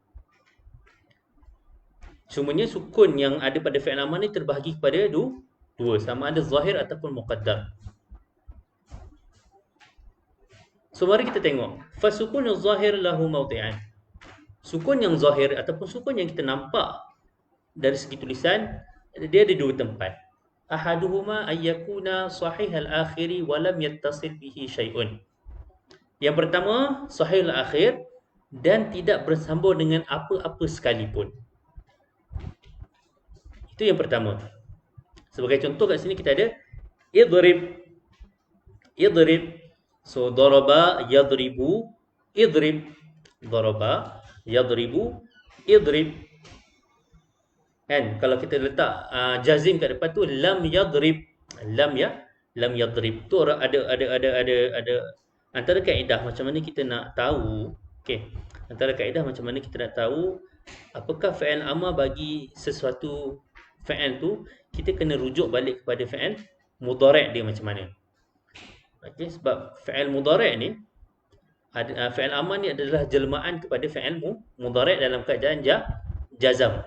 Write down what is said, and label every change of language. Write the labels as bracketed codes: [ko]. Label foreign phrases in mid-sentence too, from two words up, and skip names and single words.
[ms] Cumanya sukun yang ada pada [ar] فعل أمر [ms] ni terbahagi kepada dua, sama ada zahir ataupun muqaddar. So mari kita tengok [ar] فالسكون الظاهر له موضعان. [ms] Sukun yang zahir ataupun sukun yang kita nampak dari segi tulisan, dia ada dua tempat. [ar] أحدهما أن يكون صحيح الآخر ولم يتصل به شيء. [ms] Yang pertama [ar] صحيح الآخر [ms] dan tidak bersambung dengan apa-apa sekalipun. Itu yang pertama. Sebagai contoh kat sini kita ada idrib. [ar] So ضرب يضرب اضرب. ضرب يضرب اضرب. [ms] Kan kalau kita letak jazim kat depan tu [ar] لم يضرب. لم يضرب. [ms] Tu ada antara kaedah macam mana kita nak tahu. Okey. Antara kaedah macam mana kita nak tahu apakah [ar] فعل أمر [ms] bagi sesuatu fi'il tu, kita kena rujuk balik kepada [ar] فعل مضارع' [ms] dia macam mana. Okey, sebab [ar] فعل مضارع' [ms] ni [ar] فعل أمر [ms] ni adalah jelmaan kepada [ar] فعل مضارع' [ms] dalam keadaan jazam.